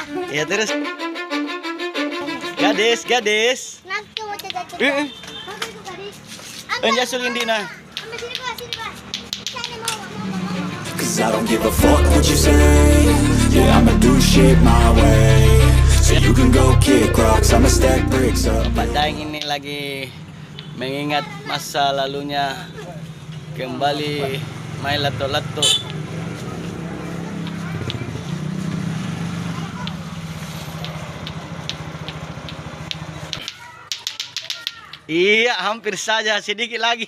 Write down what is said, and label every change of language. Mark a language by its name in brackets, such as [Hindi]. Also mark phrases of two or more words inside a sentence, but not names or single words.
[Indonesian] Iya terus. Gadis, gadis. Enja sulin dina. [English] Cause I don't give a fuck what you say. Yeah, I'ma do shit my way. So you can go kick rocks, I'ma stack bricks up. [Indonesian] Pak Daeng ini lagi mengingat masa lalunya, kembali main lato-lato. Iya, hampir saja, sedikit lagi.